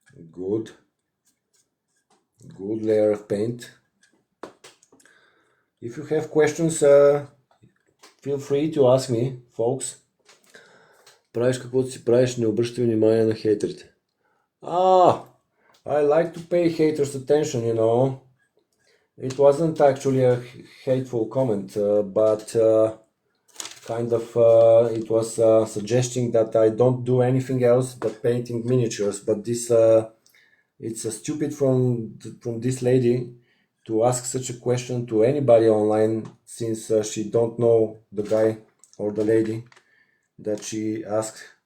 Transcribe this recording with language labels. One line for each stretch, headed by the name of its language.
English: Good layer of paint. If you have questions, feel free to ask me, folks.
Bulgarian: Правиш каквото си правиш, не обръщай внимание на хейтерите.
English: I like to pay haters attention, you know. It wasn't actually a hateful comment, but kind of it was suggesting that I don't do anything else but painting miniatures. But this it's stupid from this lady to ask such a question to anybody online, since she don't know the guy or the lady that she asked.